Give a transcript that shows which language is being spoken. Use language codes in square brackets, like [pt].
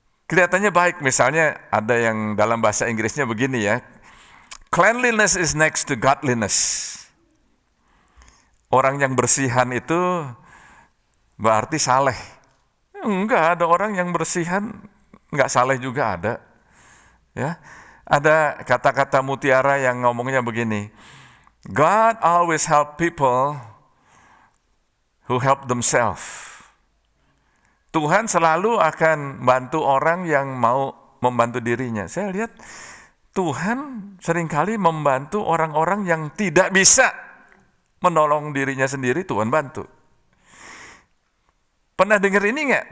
[id] Kelihatannya baik, misalnya ada yang dalam bahasa Inggrisnya begini ya, [en] cleanliness is next to godliness. [id] Orang yang bersihan itu berarti saleh. Enggak, ada orang yang bersihan enggak saleh juga ada. Ya. Ada kata-kata mutiara yang ngomongnya begini. [en] God always help people who help themselves. [id] Tuhan selalu akan bantu orang yang mau membantu dirinya. Saya lihat Tuhan seringkali membantu orang-orang yang tidak bisa menolong dirinya sendiri, Tuhan bantu. Pernah dengar ini nggak?